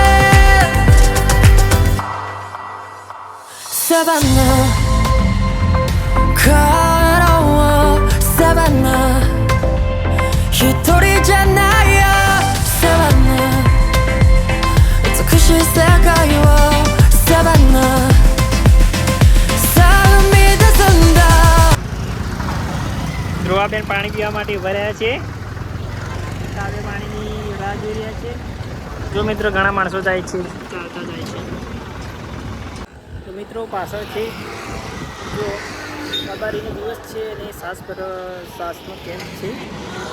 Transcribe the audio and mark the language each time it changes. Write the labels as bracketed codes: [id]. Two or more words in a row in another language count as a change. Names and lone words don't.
[ja] サバンナ帰ろうサバンナ一人じゃないよサバンナ美しい世界をサバンナさあ生み出すんだ [gu] ધ્રુવાબેન પાણી પીવા માટે ઊભા રહ્યા છે. કાવ્ય પાણીની રાહ જોઈ રહ્યા છે. જો મિત્રો ઘણા માણસો જાય છે, ચાલતા જાય છે. તો મિત્રો પાછળ છે જો અબારીનો દિવસ છે અને શ્વાસનો કેમ્પ છે.